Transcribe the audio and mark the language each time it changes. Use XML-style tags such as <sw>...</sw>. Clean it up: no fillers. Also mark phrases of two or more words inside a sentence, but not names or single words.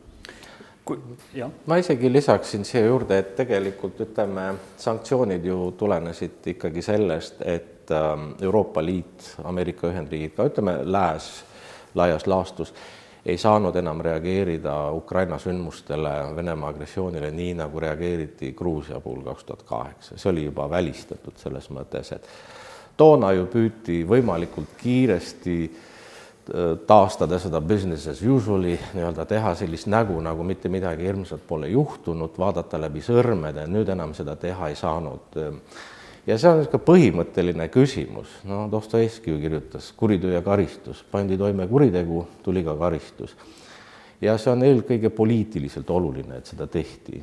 <et>Ma isegi lisaksin siia juurde, et tegelikult ütleme, sanktsioonid ju tulenesid ikkagi sellest, et Euroopa Liit, Ameerika Ühendriigid, ka ütleme lääs laias laastus, ei saanud enam reageerida Ukraina sündmustele, Venemaa agressioonile nii, nagu reageeriti Gruusia puhul 2008. See oli juba välistatud selles mõttes, et toona ju püüti võimalikult kiiresti taastada seda</et> <en>business as usually,</en> <et>nii-öelda teha sellist nägu, nagu mitte midagi hirmsat pole juhtunud, vaadata läbi sõrmede, nüüd enam seda teha ei saanud. Ja see on ka põhimõtteline küsimus. No, Dostojevski ju kirjutas kuritöö ja karistus, pandi toime kuritegu, tuli ka karistus. Ja see on eelkõige poliitiliselt oluline, et seda tehti.</et>